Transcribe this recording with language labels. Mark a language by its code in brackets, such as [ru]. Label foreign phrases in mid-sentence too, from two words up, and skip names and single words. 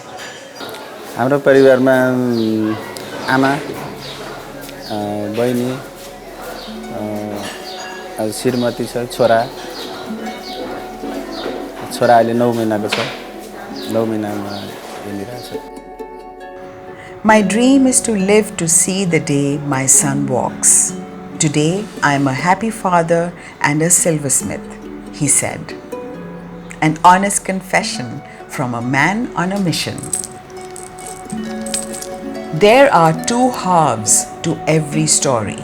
[ne] हाम्रो परिवारमा आमा, बहिनी, श्रीमती छ, छोरा अहिले 9 महिनाको छ। 9 महिनामा हिँडिरहेछ। [en] My dream is to live to see the day my son walks. Today I am a happy father and a silversmith, he said. An honest confession from a man on a mission. There are two halves to every story.